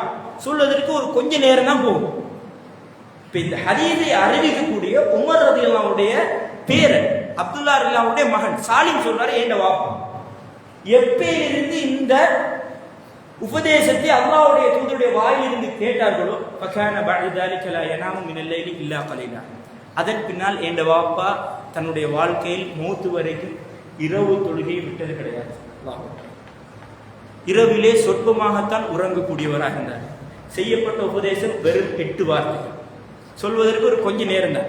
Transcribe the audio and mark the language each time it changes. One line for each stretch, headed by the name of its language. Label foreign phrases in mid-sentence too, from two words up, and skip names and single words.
Tamil: சொல்வதற்கு ஒரு கொஞ்ச நேரம் தான் போகும். இப்ப இந்த ஹதீஸை அறிவிக்கக்கூடிய உமர் ரலியல்லாஹுடைய பேரன் அப்துல்லா ரலியல்லாஹுடைய மகன் சாலிம் சொல்றாரு, ஏண்ட வாப்பா எப்பயிலிருந்து இந்த உபதேசத்தை அல்லாஹ்வுடைய தூதருடைய வாயிலிருந்து கேட்டார்களோ
Arabic: فكان بعد ذلك لا ينام من الليل الا قليلا.
Tamil: அதன் பின்னால் ஏண்ட வாப்பா தன்னுடைய வாழ்க்கையில் மௌத் வரைக்கும் இரவு தொழுகையை விட்டது கிடையாது. இரவிலே சொற்பமாகத்தான் உறங்கக்கூடியவராக இருந்தார். செய்யப்பட்ட உபதேசம் வெறும் 8 வார்த்தைகள். சொல்வதற்கு ஒரு கொஞ்ச நேரம் தான்.